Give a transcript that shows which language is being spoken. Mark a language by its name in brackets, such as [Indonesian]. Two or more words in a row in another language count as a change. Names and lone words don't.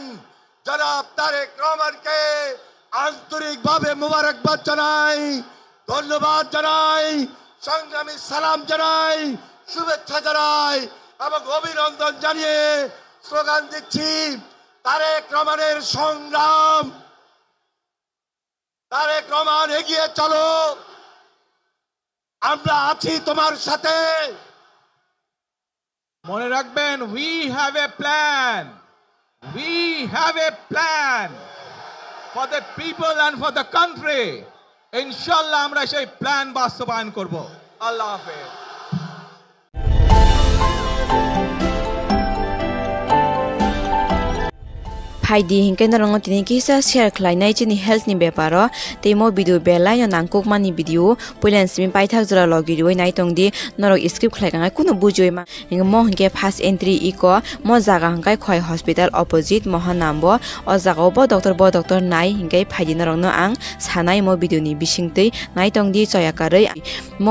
[Bangla] জনাব তারেক রহমানকে আন্তরিকভাবে মোবারকবাদ জানাই, ধন্যবাদ জানাই, সংগ্রামী সালাম জানাই, শুভেচ্ছা জানাই এবং অভিনন্দন জানিয়ে স্লোগান দিচ্ছি, তারেক রহমানের সংগ্রাম, তারেক রহমান এগিয়ে চলো, আমরা আছি তোমার সাথে। মনে রাখবেন, [English] we have a plan. We have a plan for the people and for the country. [Bangla] ইনশাআল্লাহ আমরা সেই প্ল্যান বাস্তবায়ন করব। আল্লাহ হাফেজ। [Kok Borok] Haidi hingken narong tini kisa share khlainai chini health ni beparo temo video belai yo nangkok mani video pulen simi paithak jora logi roi nai tongdi norok script khlaikangai kuno bujoi ma hing mo hingke [English] first entry [Kok Borok] iko mo jaga hangkai khoi [English] hospital opposite [Kok Borok] mohanambo o jaga bo doctor nai hingkai phaidi narong no ang sanai mo video ni bisingtei nai tongdi choyakarei mo